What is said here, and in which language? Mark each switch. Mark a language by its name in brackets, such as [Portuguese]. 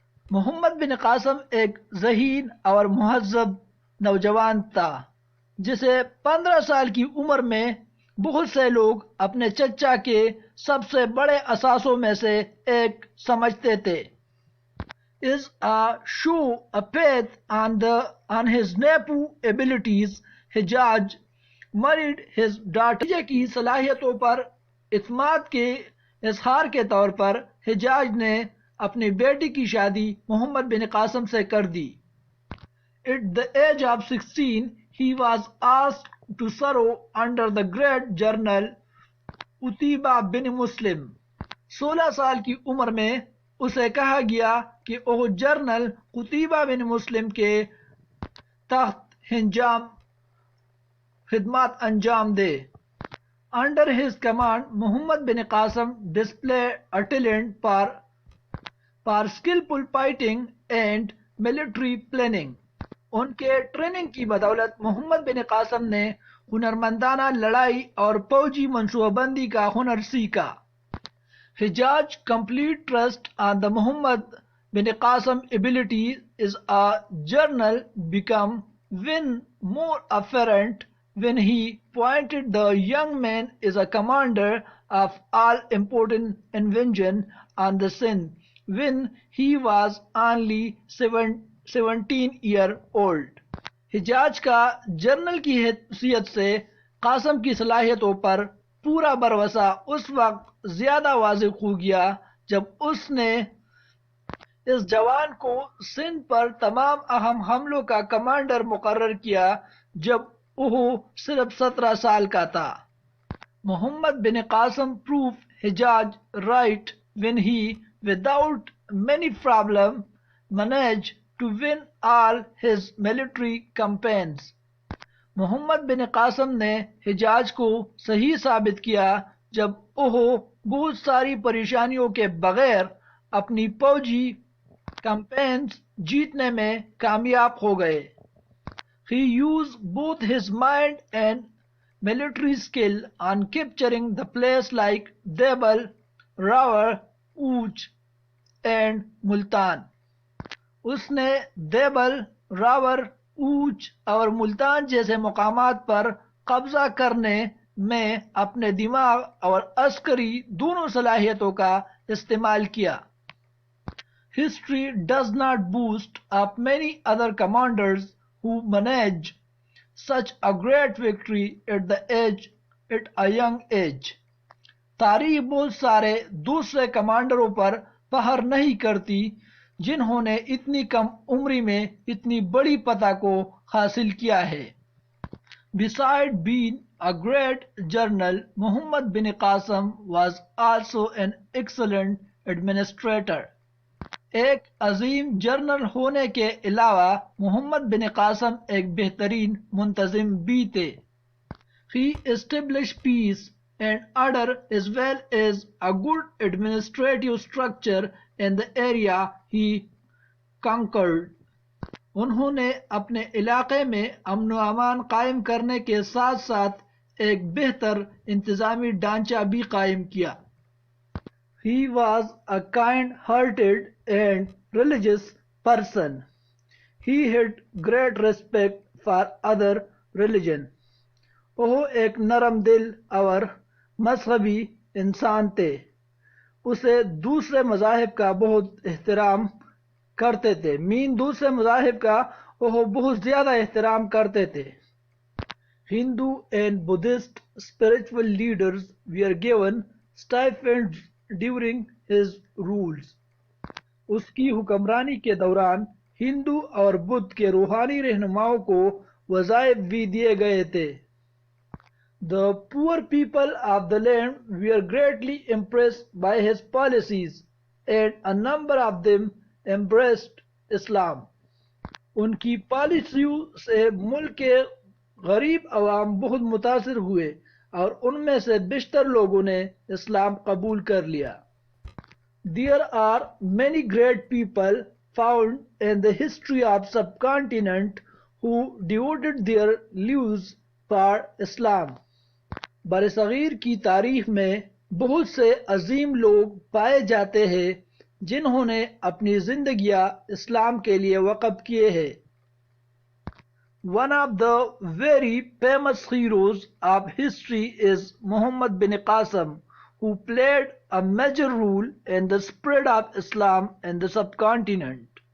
[Urdu] محمد بن قاسم ایک ذہین اور مہذب نوجوان تھا جسے 15 سال کی عمر میں بہت سے لوگ اپنے چچا کے سب سے بڑے اثاثوں میں سے ایک سمجھتے تھے۔ [English] Is a show of faith on his nephew abilities, Hajjaj married his daughter [Urdu] کی صلاحیتوں پر اعتماد کے اظہار کے طور پر حجاج نے اپنی بیٹی کی شادی محمد بن قاسم سے کر دی. [English] At the age of 16 he was asked to serve under the great general Utbah bin Muslim. [Urdu] 16 سال کی عمر میں اسے کہا گیا کہ وہ جنرل قتیبہ بن مسلم کے تحت خدمات انجام دے. [English] Under his command, Muhammad bin Qasim displayed a talent for skillful fighting and military planning. [Urdu] ان کے ٹریننگ کی بدولت محمد بن قاسم نے ہنرمندانہ لڑائی اور فوجی منصوبہ بندی کا ہنر سیکھا. [English] Hajjaj complete trust on the Muhammad bin Qasim abilities as a general become when more apparent when he appointed the young man as a commander of all important invasion on the Sindh when he was only 17 year old. [Urdu] حجاج کا general کی حیثیت سے قاسم کی صلاحیتوں پر پورا بھروسہ اس وقت زیادہ واضح ہو گیا جب اس نے اس جوان کو سندھ پر تمام اہم حملوں کا کمانڈر مقرر کیا جب وہ صرف 17 سال کا تھا. [English] Muhammad bin Qasim proved Hijaz right when he, without many problems, managed to win all his military campaigns. [Urdu] محمد بن قاسم نے حجاج کو صحیح ثابت کیا جب وہ بہت ساری پریشانیوں کے بغیر اپنی فوجی کیمپینز جیتنے میں کامیاب ہو گئے. [English] He used both his mind and military skill on capturing the place like Debal, Rawar, Ooch and Multan. [Urdu] اس نے دیبل، راور، اوچ اور ملتان جیسے مقامات پر قبضہ کرنے میں اپنے دماغ اور عسکری دونوں صلاحیتوں کا استعمال کیا. [English] History does not boast of many other commanders who managed such a great victory at a young age. [Urdu] تاریخ بہت سارے دوسرے کمانڈروں پر فخر نہیں کرتی جنہوں نے اتنی کم عمری میں اتنی بڑی فتح کو حاصل کیا ہے. [English] Besides being a great general, Muhammad bin Qasim was also an excellent administrator. [Urdu] ایک عظیم جنرل ہونے کے علاوہ محمد بن قاسم ایک بہترین منتظم بھی تھے. [English] He established peace and order as well as a good administrative structure in the area he conquered. [Urdu] انہوں نے اپنے علاقے میں امن و امان قائم کرنے کے ساتھ ساتھ ایک بہتر انتظامی ڈھانچہ بھی قائم کیا. [English] He was a kind-hearted and religious person. He had great respect for other religion. [Urdu] وہ ایک نرم دل اور مذہبی انسان تھے. اسے دوسرے مذاہب کا بہت احترام کرتے تھے. دوسرے مذاہب کا وہ بہت زیادہ احترام کرتے تھے. [English] Hindu and Buddhist spiritual leaders were given stipends during his rules. [Urdu] اس کی حکمرانی کے دوران ہندو اور بدھ کے روحانی رہنماؤں کو وظائف بھی دیے گئے تھے. [English] The poor people of the land were greatly impressed by his policies and a number of them embraced Islam. [Urdu] ان کی پالیسیوں سے ملک کے غریب عوام بہت متاثر ہوئے اور ان میں سے بیشتر لوگوں نے اسلام قبول کر لیا. [English] There are many great people found in the history of subcontinent who devoted their lives for Islam. [Urdu] برصغیر کی تاریخ میں بہت سے عظیم لوگ پائے جاتے ہیں جنہوں نے اپنی زندگیاں اسلام کے لیے وقف کیے ہیں. [English] One of the very famous heroes of history is Muhammad bin Qasim, who played a major role in the spread of Islam in the subcontinent.